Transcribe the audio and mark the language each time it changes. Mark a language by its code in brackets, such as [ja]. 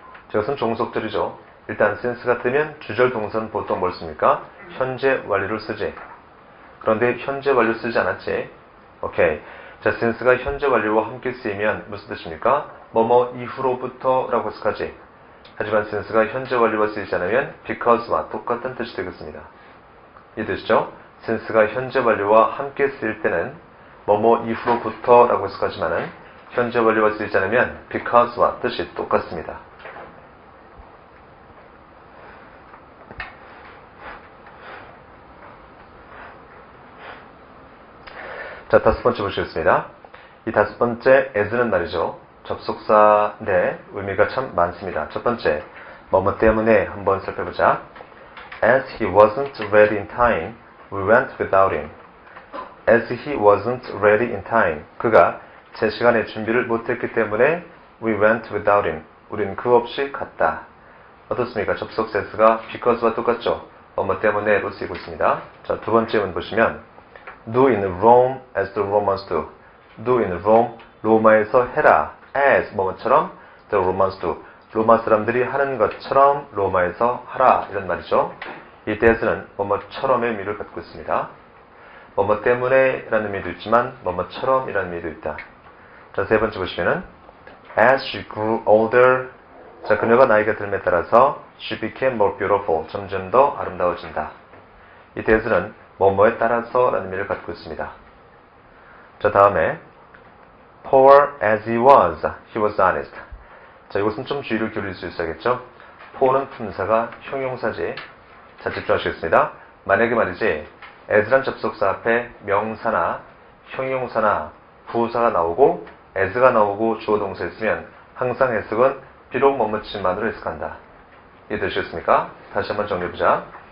[ko] 저것은 종속절이죠. 일단 since가 뜨면 주절 동사는 보통 뭘 씁니까? 현재 완료를 쓰지. 그런데 현재 완료 쓰지 않았지. 오케이. 자, since가 현재 완료와 함께 쓰이면 무슨 뜻입니까? 뭐뭐 이후로부터 라고 해석하지. 하지만 since가 현재 완료와 쓰이지 않으면 because와 똑같은 뜻이 되겠습니다. 이해되시죠? since가 현재 완료와 함께 쓰일 때는 뭐뭐 이후로부터 라고 해석하지만은 현재 완료와 쓰이지 않으면 because와 뜻이 똑같습니다. 자, 5번째 보시겠습니다. 이 5번째 as는 말이죠. 접속사인데 의미가 참 많습니다. 첫 번째, 뭐뭐 때문에 한번 살펴보자. [en] As he wasn't ready in time, we went without him. As he wasn't ready in time. [ko] 그가 제 시간에 준비를 못했기 때문에 we went without him. 우린 그 없이 갔다. 어떻습니까? 접속사 as가 because와 똑같죠? 뭐뭐 때문에로 쓰이고 있습니다. [en] 자, 두 번째 문 보시면 Do in Rome as the Romans do. Do in Rome, 로마에서 해라. As, 뭐뭐처럼 the Romans do. [ko] 로마 사람들이 하는 것처럼 로마에서 하라. 이런 말이죠. 이 as는 뭐뭐처럼의 의미를 갖고 있습니다. 뭐뭐 때문에 라는 의미도 있지만 뭐뭐처럼 이라는 의미도 있다. 자, 세 번째 보시면은 As she grew older. 자, 그녀가 나이가 들음에 따라서 she became more beautiful. 점점 더 아름다워진다. 이 as는 뭐뭐에 따라서 라는 의미를 갖고 있습니다. [en] 자, 다음에 Poor as he was honest. [ko] 자, 이것은 좀 주의를 기울일 수 있어야겠죠? poor는 품사가 형용사지. 자, 집중하시겠습니다. 만약에 말이지 as란 접속사 앞에 명사나 형용사나 부사가 나오고 as가 나오고 주어 동사 있으면 항상 해석은 비록 뭐뭐치만으로 해석한다. 이해되시겠습니까? 다시 한번 정리해보자.